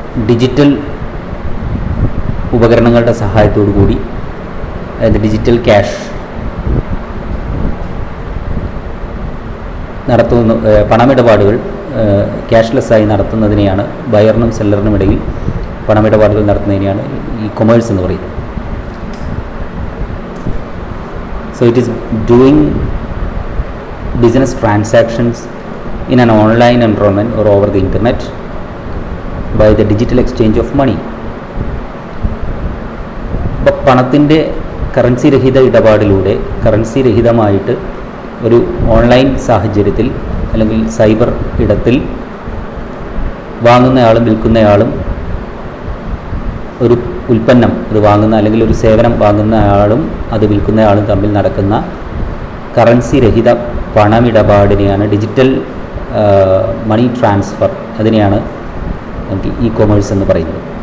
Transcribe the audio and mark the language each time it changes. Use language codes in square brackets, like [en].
[ml] Digital ഉപകരണങ്ങളുടെ സഹായത്തോടു കൂടി, അതായത് ഡിജിറ്റൽ ക്യാഷ് നടത്തുന്ന പണമിടപാടുകൾ ക്യാഷ്ലെസ്സായി നടത്തുന്നതിനെയാണ്, ബയറിനും സെല്ലറിനും ഇടയിൽ പണമിടപാടുകൾ നടത്തുന്നതിനെയാണ് ഈ കൊമേഴ്സ് എന്ന് പറയുന്നത്. [en] So it is doing business transactions in an online environment or over the internet by the digital exchange of money. [ml] അപ്പോൾ പണത്തിൻ്റെ കറൻസി രഹിത ഇടപാടിലൂടെ, കറൻസി രഹിതമായിട്ട് ഒരു ഓൺലൈൻ സാഹചര്യത്തിൽ അല്ലെങ്കിൽ സൈബർ ഇടത്തിൽ വാങ്ങുന്നയാളും വിൽക്കുന്നയാളും ഒരു ഉൽപ്പന്നം അത് വാങ്ങുന്ന അല്ലെങ്കിൽ ഒരു സേവനം വാങ്ങുന്നയാളും അത് വിൽക്കുന്നയാളും തമ്മിൽ നടക്കുന്ന കറൻസി രഹിത പണമിടപാടിനെയാണ് ഡിജിറ്റൽ മണി ട്രാൻസ്ഫർ, അതിനെയാണ് നമുക്ക് ഇ കൊമേഴ്സ് എന്ന് പറയുന്നത്.